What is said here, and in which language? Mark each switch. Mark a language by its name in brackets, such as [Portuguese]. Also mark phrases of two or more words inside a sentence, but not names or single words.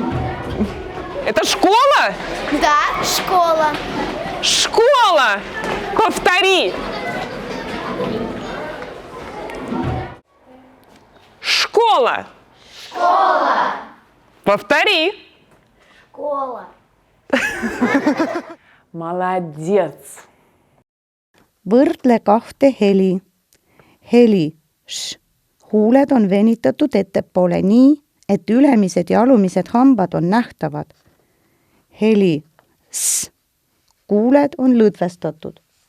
[Russian] Это школа? Да, школа. Школа. Повтори. Школа. Школа. Повтори. Школа. Молодец. [Estonian] Võrdle kahte heli. Heli š. Huuled on venitatud ettepoole nii, et ülemised ja alumised hambad on nähtavad. Heli s. Kuuled on lõdvestatud.